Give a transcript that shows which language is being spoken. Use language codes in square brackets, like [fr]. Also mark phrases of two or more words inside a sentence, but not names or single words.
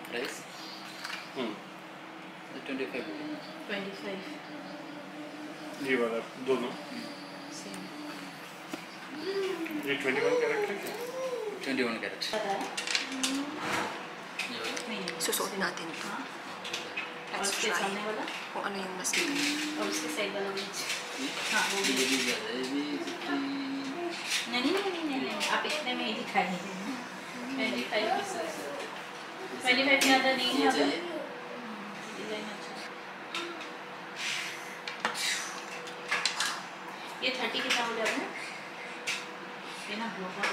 [en] Price? 25 BD. 25 [hi] ये वाला दोनों सेम ये 21 कैरेट है क्या? [en] 21 carat. [hi] पता है ये वाला? नहीं [tl] Susuotin natin ito. [hi] हाँ और [en] Let's [hi] उसके [en] try. [hi] सामने वाला [tl] Kung ano yung mas maganda. [hi] और उसके साइड वाला बीच ये? हाँ वो भी ये भी ज़्यादा है, ये भी 50. नहीं आप इतने में ही दिखाई 25 ज़्यादा नहीं है ये अब चाहिए? डिजाइन अच्छा ये 30 कितना हो जाता है ये ना ब्लॉक